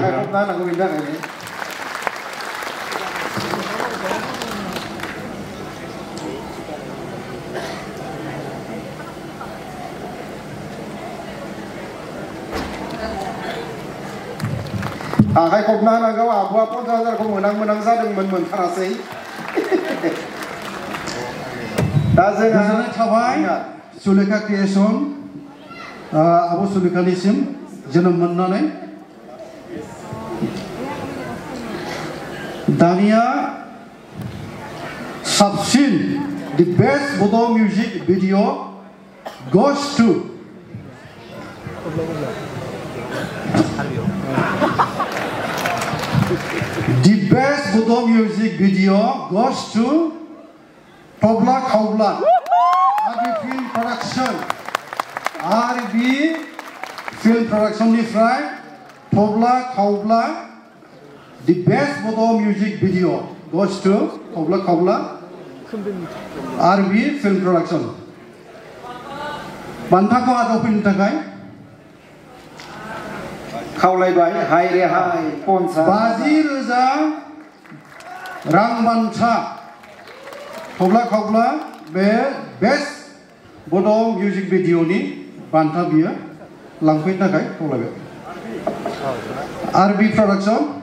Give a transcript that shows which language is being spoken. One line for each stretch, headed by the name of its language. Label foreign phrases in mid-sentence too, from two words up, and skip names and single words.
Bodo: आखाइ खबना होनांगौ बेनि थाखायनो आखाइ खबना होनांगौ आब'आ 50,000खौ मोनां जादोंमोन मोनथारासै दा जोंहा गोजोननाय थाबाय सुलेखा क्रिएशन आब' सुलेखानिसिम जोनोम मोननानै दानिया साबसिन
English: the best Bodo music video goes to the best Bodo music video goes to Tobla Kaubla RB Film Production RB Film Production निफ्राय Tobla Kaubla the best Bodo music video goes to Tobla Kaubla RB Film Production
Bodo: बान्थाखौ आजावफैनो थाखाय खावलायबाय हाय रेहाय 50,000 रां बान्था Tobla Kaubla बे
English: best Bodo music videoनि
Bodo: बान्था बियो लांफैनो थाखाय खावलायबाय RB Production